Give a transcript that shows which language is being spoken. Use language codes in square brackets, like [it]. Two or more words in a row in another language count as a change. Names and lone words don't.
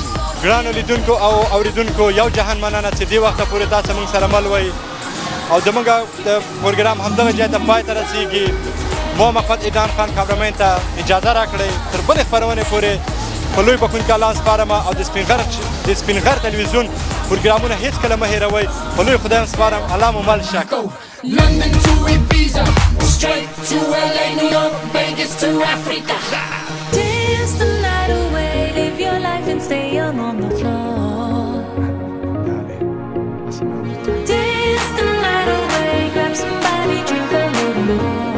[ps] ګرانو لیدونکو او اوریدونکو یو جهان مننه چې دې وخته پورې تاسو موږ سره مل وئ او زموږ د پروګرام همدغه ځای ته پای ته رسیږي مو محمد ایدان خان کامرمین ته اجازه راکړئ تر بلې خپرونې پورې په لوی بخښونکي الله سپارم او د سپین غر تلویزیون پروګرامونه هېڅکله مه هېروئ په لوی خدای سپارم الله مو مل شه [en] London to Ibiza, straight to LA, New York, Vegas to Africa. Dance the night away, live your life and stay young on the floor. Dance the night away, grab somebody, drink a little more.